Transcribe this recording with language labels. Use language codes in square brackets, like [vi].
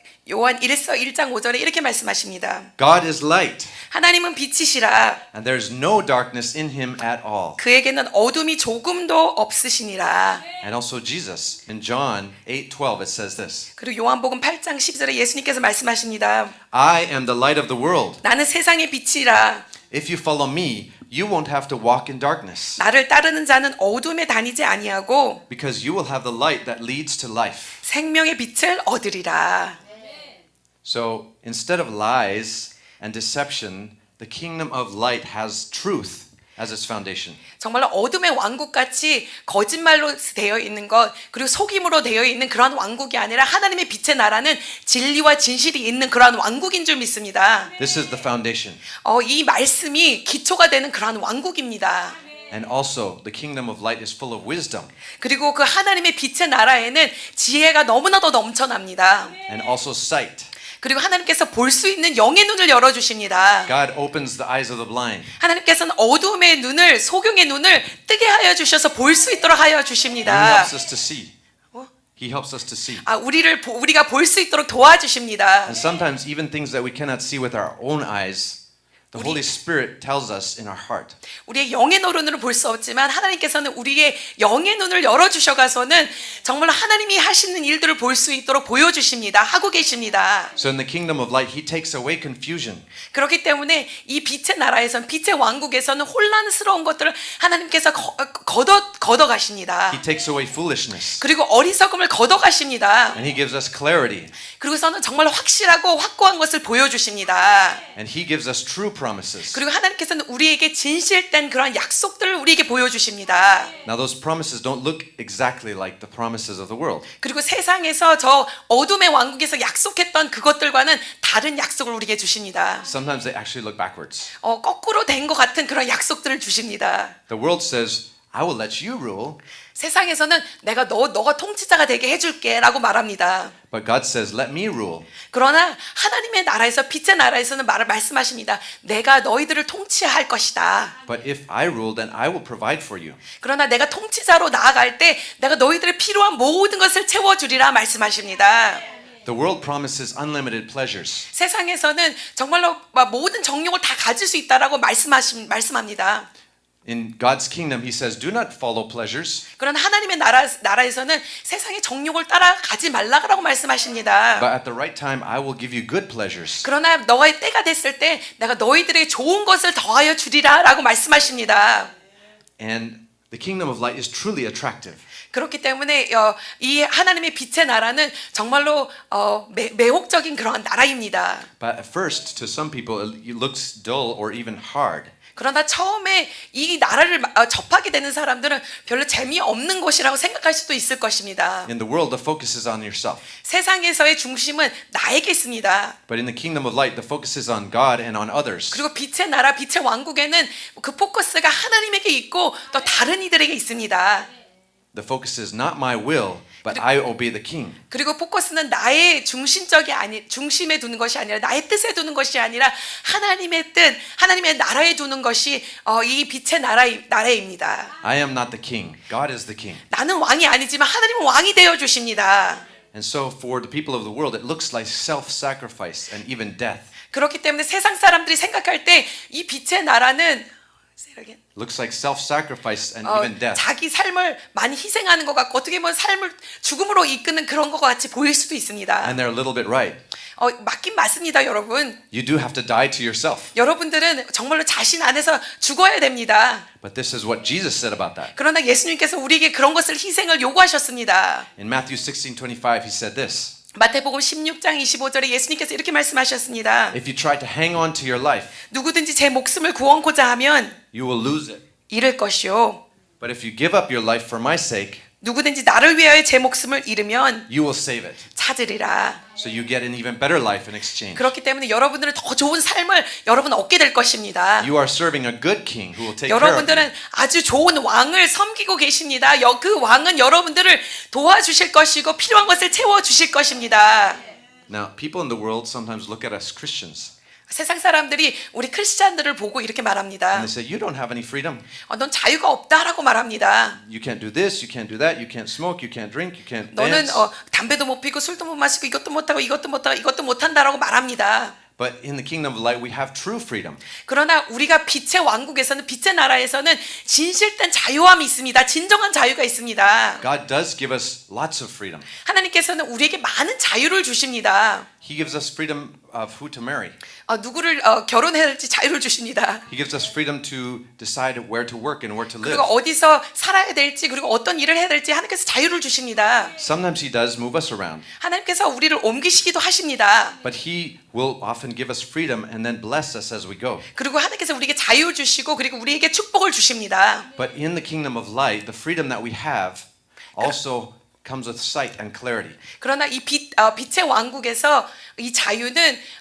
[ko] 요한 1서 1장 5절에 이렇게 말씀하십니다. [en] God is light, [ko] 하나님은 빛이시라. [en] and there is no darkness in him at all. [ko] 그에게는 어둠이 조금도 없으시니라. [en] And also Jesus in John 8:12 it says this. [ko] 그리고 요한복음 8장 10절에 예수님께서 말씀하십니다. [en] I am the light of the world. [ko] 나는 세상의 빛이라. [en] If you follow me, you won't have to walk in darkness, [ko] 나를 따르는 자는 어둠에 다니지 아니하고 [en] because you will have the light that leads to life. [ko] 생명의 빛을 얻으리라. [en] So instead of lies and deception, the kingdom of light has truth as its foundation. [ko] 정말로 어둠의 왕국같이 거짓말로 되어 있는 것 그리고 속임으로 되어 있는 그런 왕국이 아니라 하나님의 빛의 나라는 진리와 진실이 있는 그러한 왕국인 줄 믿습니다. [en] This is the foundation. [ko] 이 말씀이 기초가 되는 그러한 왕국입니다. [en] And also, the kingdom of light is full of wisdom [ko] 그리고 그 하나님의 빛의 나라에는 지혜가 너무나도 넘쳐납니다. [en] and also sight. [ko] 그리고 하나님께서 볼 수 있는 영의 눈을 열어주십니다. [en] God opens the eyes of the blind. [ko] 하나님께서는 어둠의 눈을, 소경의 눈을 뜨게 하여 주셔서 볼 수 있도록 하여 [en] He [ko] 주십니다. [en] helps us to see. He helps us to see. [ko] 우리가 볼 수 있도록 도와주십니다. [en] And sometimes even things that we cannot see with our own eyes, the Holy Spirit tells us in our heart. [ko] 우리의 영의 눈으로 볼 수 없지만 하나님께서는 우리의 영의 눈을 열어주셔가서는 정말 하나님이 하시는 일들을 볼 수 있도록 보여주십니다. 하고 계십니다. [en] So in the kingdom of light, He takes away confusion. [ko] 그렇기 때문에 이 빛의 나라에선 빛의 왕국에서는 혼란스러운 것들을 하나님께서 걷어가십니다. [en] He takes away foolishness. [ko] 그리고 어리석음을 걷어가십니다. [en] And He gives us clarity. [ko] 그리고서는 정말 확실하고 확고한 것을 보여주십니다. [en] And He gives us true promises. [ko] 그리고 하나님께서는 우리에게 진실된 그런 약속들을 우리에게 보여주십니다. [en] Now those promises don't look exactly like the promises of the world. [ko] 그리고 세상에서 저 어둠의 왕국에서 약속했던 그것들과는 다른 약속을 우리에게 주십니다. [en] Sometimes they actually look backwards. [ko] 거꾸로 된 것 같은 그런 약속들을 주십니다. [en] The world says, I will let you rule. [ko] 세상에서는 내가 너가 통치자가 되게 해줄게라고 말합니다. [en] But God says, let me rule. [ko] 그러나 하나님의 나라에서 빛의 나라에서는 말씀하십니다. 내가 너희들을 통치할 것이다. [en] But if I rule, then I will provide for you. [ko] 그러나 내가 통치자로 나아갈 때 내가 너희들의 필요한 모든 것을 채워주리라 말씀하십니다. [en] The world promises unlimited pleasures. [ko] 세상에서는 정말로 모든 정욕을 다 가질 수 있다라고 말씀합니다. [en] In God's kingdom, He says, do not follow pleasures, [ko] 그러나 하나님의 나라에서는 세상의 정욕을 따라가지 말라고 말씀하십니다. [en] but at the right time, I will give you good pleasures. [ko] 그러나 너의 때가 됐을 때 내가 너희들에게 좋은 것을 더하여 주리라라고 말씀하십니다. [en] And the kingdom of light is truly attractive. [ko] 그렇기 때문에 이 하나님의 빛의 나라는 정말로 매혹적인 그러한 나라입니다. [en] But at first, to some people, it looks dull or even hard. [ko] 그러나 처음에 이 나라를 접하게 되는 사람들은 별로 재미없는 곳이라고 생각할 수도 있을 것입니다. [en] In the world, the focus is on yourself. [ko] 세상에서의 중심은 나에게 있습니다. [en] But in the kingdom of light, the focus is on God and on others. [ko] 그리고 빛의 나라, 빛의 왕국에는 그 포커스가 하나님에게 있고 또 다른 이들에게 있습니다. [en] The focus is not my will, but I obey the king. [ko] 그리고 포커스는 나의 중심에 두는 것이 아니라 나의 뜻에 두는 것이 아니라 하나님의 뜻, 하나님의 나라에 두는 것이 이 빛의 나라입니다. [en] I am not the king. God is the king. [ko] 나는 왕이 아니지만 하나님은 왕이 되어 주십니다. [en] And so for the people of the world, it looks like self-sacrifice and even death. [ko] 그렇기 때문에 세상 사람들이 생각할 때 이 빛의 나라는 [en] Looks like self-sacrifice and even death. [ko] 자기 삶을 많이 희생하는 것 같고 어떻게 보면 삶을 죽음으로 이끄는 그런 것 같이 보일 수도 있습니다. [en] And they're a little bit right. [ko] 맞긴 맞습니다, 여러분. [en] You do have to die to yourself. [ko] 여러분들은 정말로 자신 안에서 죽어야 됩니다. [en] But this is what Jesus said about that. [ko] 그러나 예수님께서 우리에게 그런 것을 희생을 요구하셨습니다. [en] In Matthew 16:25, he said this. [ko] 마태복음 16장 25절에 예수님께서 이렇게 말씀하셨습니다. [en] If you try to hang on to your life, [ko] 누구든지 제 목숨을 구원코자 하면 [en] you will lose it. [ko] 잃을 것이요. [en] But if you give up your life for my sake, [ko] 누구든지 나를 위하여 제 목숨을 잃으면 [en] you will save it. [ko] 찾으리라. [en] So you get an even better life in exchange. [ko] 그렇기 때문에 여러분들은 더 좋은 삶을 여러분 얻게 될 것입니다. [en] You are serving a good king who will take care of you. [ko] 여러분들은 아주 좋은 왕을 섬기고 계십니다. 그 왕은 여러분들을 도와주실 것이고 필요한 것을 채워주실 것입니다. [en] Now, people in the world sometimes look at us Christians [ko] 세상 사람들이 우리 크리스찬들을 보고 이렇게 말합니다. [en] and they say, you don't have any freedom. [ko] 넌 자유가 없다라고 말합니다. [en] You can't do this, you can't do that, you can't smoke, you can't drink, you can't [ko] 너는 [en] dance. [ko] 담배도 못 피고 술도 못 마시고 이것도 못하고 이것도 못하고 이것도 못한다라고 말합니다. [en] But in the kingdom of light, we have true freedom. [ko] 그러나 우리가 빛의 왕국에서는 빛의 나라에서는 진실된 자유함이 있습니다. 진정한 자유가 있습니다. [en] God does give us lots of freedom. [ko] 하나님께서는 우리에게 많은 자유를 주십니다. [en] He gives us freedom of who to marry. [ko] 누구를 결혼해야 될지 자유를 주십니다. [en] He gives us freedom to decide where to work and where to live. [ko] 그리고 어디서 살아야 될지 그리고 어떤 일을 해야 될지 하나님께서 자유를 주십니다. [en] Sometimes he does move us around, [ko] 하나님께서 우리를 옮기시기도 하십니다. [en] but he will often give us freedom and then bless us as we go. [ko] 그리고 하나님께서 우리에게 자유 주시고 그리고 우리에게 축복을 주십니다. [en] But in the kingdom of light, the freedom that we have also comes with sight and clarity. [ko] 그러나 이 빛의 왕국에서 이 자유는